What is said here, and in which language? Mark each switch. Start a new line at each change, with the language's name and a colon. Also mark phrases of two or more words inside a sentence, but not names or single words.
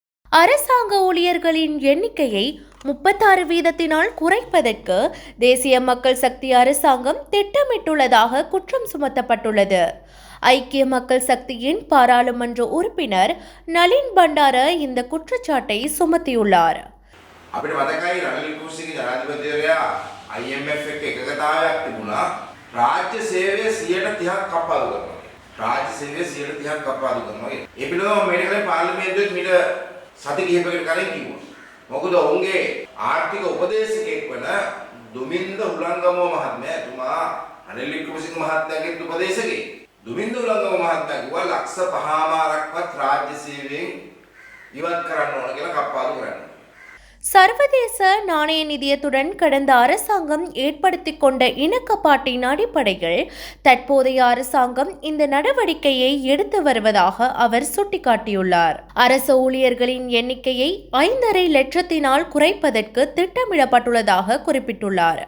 Tamil: அரசாங்க ஊழியர்களின் எண்ணிக்கையை 36% குறைப்பதற்கு தேசிய மக்கள் சக்தி அரசாங்கம் திட்டமிட்டுள்ளதாக குற்றம் சுமத்தப்பட்டுள்ளது. ஐக்கிய மக்கள் சக்தியின் பாராளுமன்ற உறுப்பினர் நளின் பண்டார இந்த குற்றச்சாட்டை சுமத்தியுள்ளார்.
Sinhala: අපිට මතකයි රනිල් වික්‍රමසිංහ ජනාධිපතිවරයා IMF එක්ක එකගතාවයක් තිබුණා රාජ්‍ය සේවය 30% කප්පාදු කරනවා. රාජ්‍ය සේවය 30% කප්පාදු කරනවා. ඒ පිළිබඳව මේකේ පාර්ලිමේන්තුවේ මීට සති කිහිපයකට කලින් කිව්වා. මොකද ඔවුන්ගේ ආර්ථික උපදේශකයෙක් වන දුමින්ද උලංගමෝ මහත්මයා එතුමා රනිල් වික්‍රමසිංහ මහත්තයාගේ උපදේශකයෙක්. දුමින්ද උලංගමෝ මහත්තයා කිව්වා ලක්ෂ 5මාරක්වත් රාජ්‍ය සේවයෙන් ඉවත් කරන්න ඕන කියලා කප්පාදු කරන්න.
Tamil: சர்வதேச நாணய நிதியத்துடன் கடந்த அரசாங்கம் ஏற்படுத்திக் கொண்ட இணக்கப்பாட்டின் அடிப்படையில் தற்போதைய அரசாங்கம் இந்த நடவடிக்கையை எடுத்து வருவதாக அவர் சுட்டிக்காட்டியுள்ளார். அரசு ஊழியர்களின் எண்ணிக்கையை 5.5 லட்சத்தினால் குறைப்பதற்கு திட்டமிடப்பட்டுள்ளதாக குறிப்பிட்டுள்ளார்.